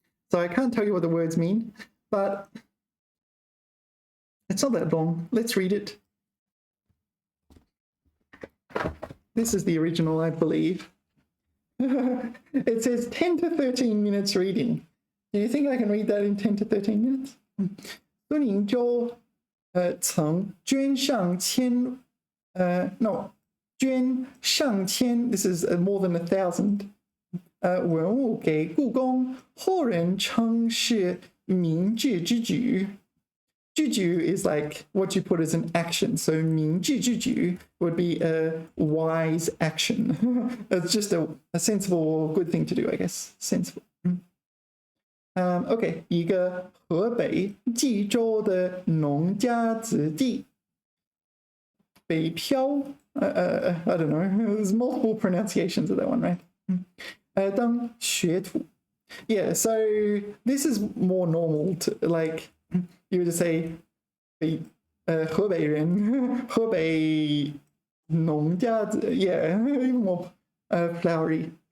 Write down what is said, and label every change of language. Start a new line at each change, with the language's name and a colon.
English: So I can't tell you what the words mean, but it's not that long. Let's read it. This is the original, I believe. It says 10 to 13 minutes reading. Do you think I can read that in 10 to 13 minutes?
Chinese: 孙银洲曾捐上千捐上千
English: this is more than 1,000
Chinese: 文物给故宫，后人称是明智之举。
English: 智举 is like what you put as an action. So 明智之举 would be a wise action. It's just a sensible or good thing to do, I guess. Sensible.
Chinese: Okay, 一个河北冀州的农家子弟，北漂
English: I don't know. There's multiple pronunciations of that one, right?
Chinese: 当学徒.
English: Yeah, so this is more normal to like you would just say
Chinese: 河北人河北农家子
English: yeah, even more flowery.